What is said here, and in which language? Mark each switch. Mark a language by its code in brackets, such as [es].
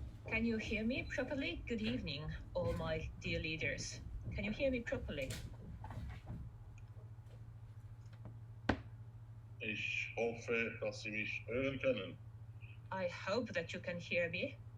[en] Can you hear me properly? Good evening, all my dear leaders. Can you hear me properly? [de] Ich hoffe, dass Sie mich hören können. [en] I hope that you can hear me.